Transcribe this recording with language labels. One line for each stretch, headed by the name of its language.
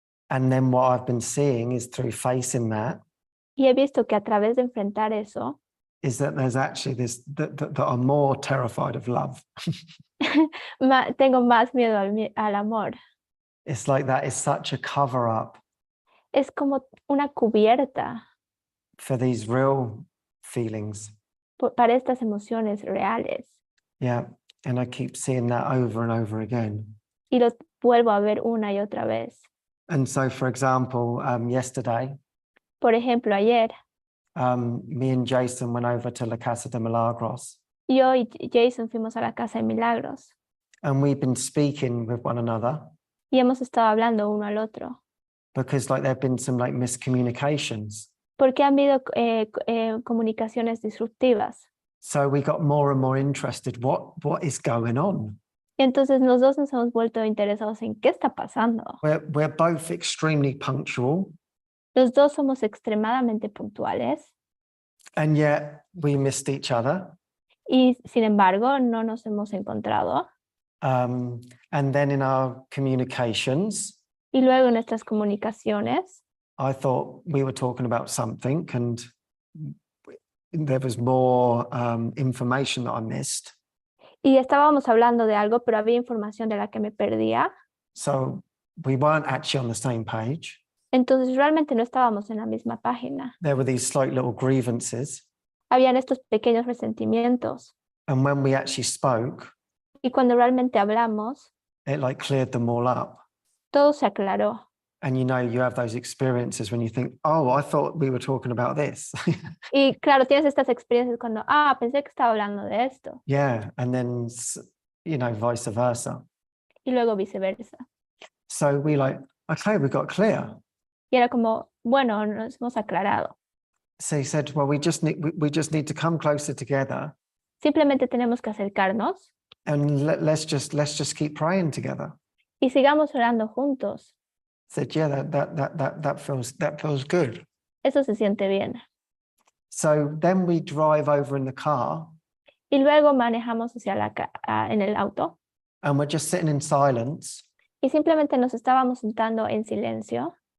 English: And then what I've been seeing is through facing that,
Spanish: Y he visto que a través de enfrentar eso,
English: is that there's actually this, that I'm more terrified of love.
Spanish: tengo más miedo al amor.
English: It's like that is such a cover up
Spanish: Es como una cubierta
English: for these real feelings.
Spanish: para estas emociones reales.
English: Yeah. And I keep seeing that over and over again.
Spanish: Y lo vuelvo a ver una y otra vez.
English: And so, for example, yesterday,
Spanish: Por ejemplo, ayer,
English: me and Jason went over to La Casa de Milagros.
Spanish: yo y Jason fuimos a la Casa de Milagros.
English: And we've been speaking with one another.
Spanish: Y hemos estado hablando uno al otro.
English: Because like there have been some like miscommunications.
Spanish: Porque han habido comunicaciones disruptivas.
English: So we got more and more interested. What is going on?
Spanish: Y entonces los dos nos hemos vuelto interesados en qué está pasando.
English: We're both extremely punctual.
Spanish: Los dos somos extremadamente puntuales.
English: And yet we missed each other.
Spanish: Y sin embargo, no nos hemos encontrado.
English: And then in our communications,
Spanish: Y luego en nuestras comunicaciones,
English: I thought we were talking about something and there was more information that I missed.
Spanish: y estábamos hablando de algo, pero había información de la que me perdía.
English: So we weren't actually on the same page.
Spanish: Entonces realmente no estábamos en la misma página.
English: There were these slight little grievances.
Spanish: Habían estos pequeños resentimientos.
English: And when we actually spoke,
Spanish: Y cuando realmente hablamos,
English: it like cleared them all up.
Spanish: todo se aclaró.
English: And you have those experiences when you think, oh, I thought we were talking about this.
Spanish: Y claro, tienes estas experiencias cuando, pensé que estaba hablando de esto.
English: Yeah, and then, vice versa.
Spanish: Y luego viceversa.
English: So we okay, we got clear.
Spanish: Y era como, bueno, nos hemos aclarado.
English: So he said, well, we just need to come closer together.
Spanish: Simplemente tenemos que acercarnos
English: And let's just keep praying together.
Spanish: y sigamos orando juntos.
English: Said, yeah, that feels good.
Spanish: Eso se siente bien.
English: So then we drive over in the car.
Spanish: Y luego manejamos hacia en el auto.
English: And we're just sitting in silence.
Spanish: Y simplemente nos estábamos sentando en silencio.